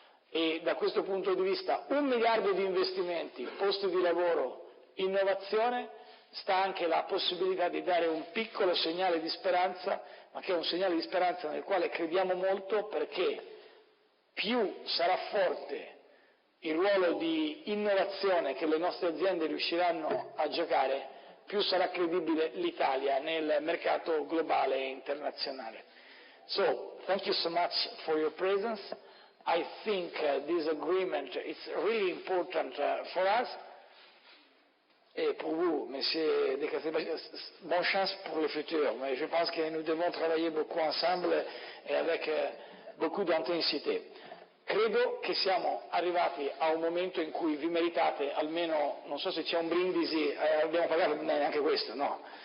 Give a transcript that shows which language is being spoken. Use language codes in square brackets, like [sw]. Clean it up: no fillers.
[it] E da questo punto di vista 1 miliardo di investimenti, posti di lavoro, innovazione, sta anche la possibilità di dare un piccolo segnale di speranza, ma che è un segnale di speranza nel quale crediamo molto, perché più sarà forte il ruolo di innovazione che le nostre aziende riusciranno a giocare, più sarà credibile l'Italia nel mercato globale e internazionale. [en] So, thank you so much for your presence. I think this agreement is really important for us. [fr] Et pour vous, Monsieur Descastelbajac, bonne chance pour le futur. Mais je pense que nous devons travailler beaucoup ensemble et avec beaucoup d'intensité. [it] Credo che siamo arrivati a un momento in cui vi meritate almeno, non so se c'è un brindisi, abbiamo pagato neanche questo, no.